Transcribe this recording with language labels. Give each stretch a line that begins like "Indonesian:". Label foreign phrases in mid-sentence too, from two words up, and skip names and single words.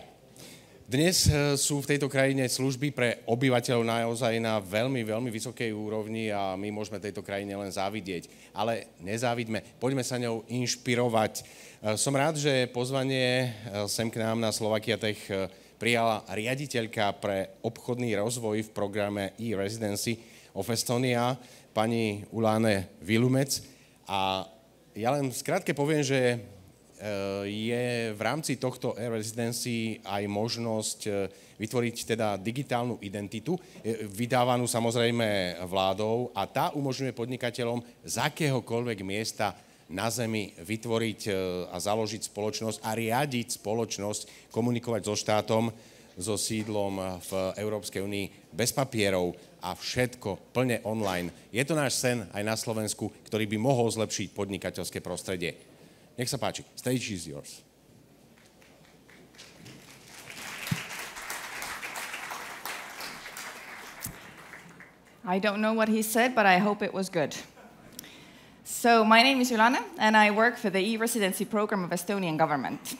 Slovak: Dnes sú v tejto krajine služby pre obyvateľov naozaj na veľmi, veľmi vysokej úrovni a my môžeme tejto krajine len závidieť. Ale nezávidme, poďme sa ňou inšpirovať. Som rád, že pozvanie sem k nám na SlovakiaTech prijala riaditeľka pre obchodný rozvoj v programe e-Residency of Estonia, pani Ülane Vilumets. A ja len skrátke poviem, že je v rámci tohto e-residency aj možnosť vytvoriť teda digitálnu identitu, vydávanú samozrejme vládou a tá umožňuje podnikateľom z akéhokoľvek miesta na zemi vytvoriť a založiť spoločnosť a riadiť spoločnosť, komunikovať so štátom, so sídlom v Európskej únii bez papierov a všetko plne online. Je to náš sen aj na Slovensku, ktorý by mohol zlepšiť podnikateľské prostredie. Nech sa páči,
English: stage is yours. I don't know what he said, but I hope it was good. So my name is Ülane, and I work for the e-residency program of Estonian government.